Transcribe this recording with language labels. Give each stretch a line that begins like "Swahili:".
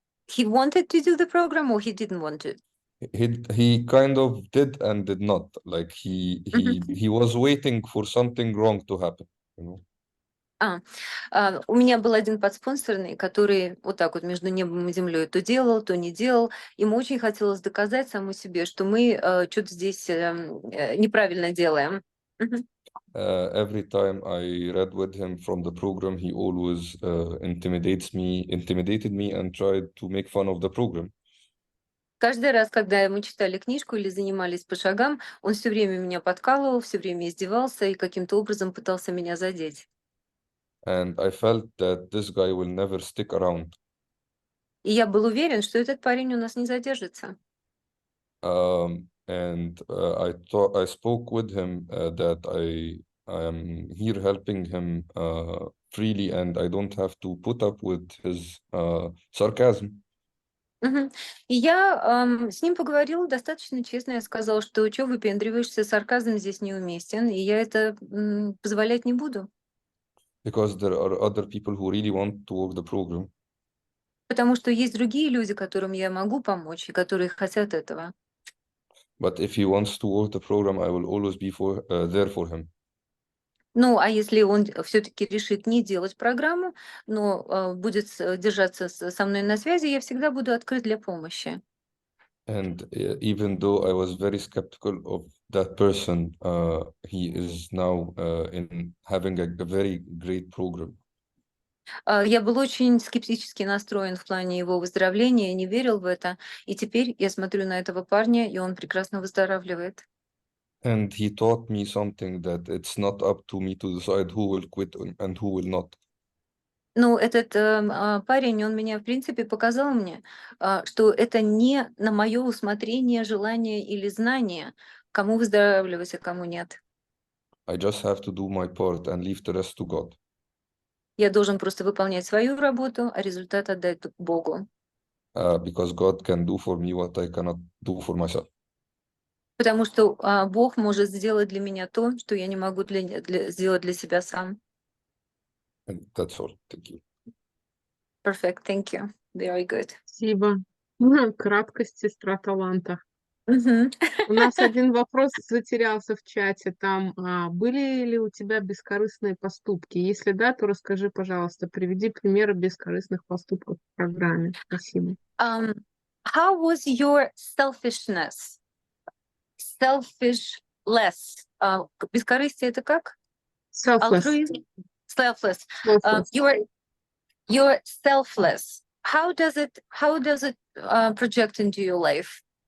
English: He wanted to do the program or he didn't want to? He kind of did and did not. Like he was waiting for something wrong to happen, you know.
Russian: У меня был один подспонсорный, который вот так вот между небом и землей то делал, то не делал. Ему очень хотелось доказать самому себе, что мы что-то здесь неправильно делаем. Мгм.
English: Every time I read with him from the program, he always intimidated me and tried to make fun of the program.
Russian: Каждый раз, когда мы читали книжку или занимались по шагам, он все время меня подкалывал, все время издевался и каким-то образом пытался меня задеть.
English: And I felt that this guy will never stick around.
Russian: И я был уверен, что этот парень у нас не задержится.
English: I spoke with him that I am here helping him freely, and I don't have to put up with his sarcasm. Мгм.
Russian: И я с ним поговорила достаточно честно. Я сказала, что чё выпендриваешься, сарказм здесь неуместен, и я это позволять не буду.
English: Because there are other people who really want to work the program.
Russian: Потому что есть другие люди, которым я могу помочь, и которые хотят этого.
English: But if he wants to work the program, I will always be there for him.
Russian: Ну, а если он все-таки решит не делать программу, но будет держаться со мной на связи, я всегда буду открыт для помощи.
English: And even though I was very skeptical of that person, he is now in having a very great program.
Russian: Я был очень скептически настроен в плане его выздоровления, не верил в это. И теперь я смотрю на этого парня, и он прекрасно выздоравливает.
English: And he taught me something that it's not up to me to decide who will quit and who will not.
Russian: Ну, этот парень, он меня, в принципе, показал мне, что это не на мое усмотрение, желание или знание, кому выздоравливать, а кому нет.
English: I just have to do my part and leave the rest to God.
Russian: Я должен просто выполнять свою работу, а результат отдать Богу.
English: Because God can do for me what I cannot do for myself.
Russian: Потому что Бог может сделать для меня то, что я не могу сделать для себя сам.
English: And that's all. Thank you. Perfect, thank you. Very good.
Russian: Спасибо. Краткость, сестра таланта. Мгм. У нас один вопрос затерялся в чате. Там, были ли у тебя бескорыстные поступки? Если да, то расскажи, пожалуйста, приведи примеры бескорыстных поступков в программе. Спасибо.
English: How was your selfishness? Selfishless.
Russian: Бескорыстие это как?
English: Selfless. Altruism? Selfless. Selfless. You're selfless. How does it project into your life?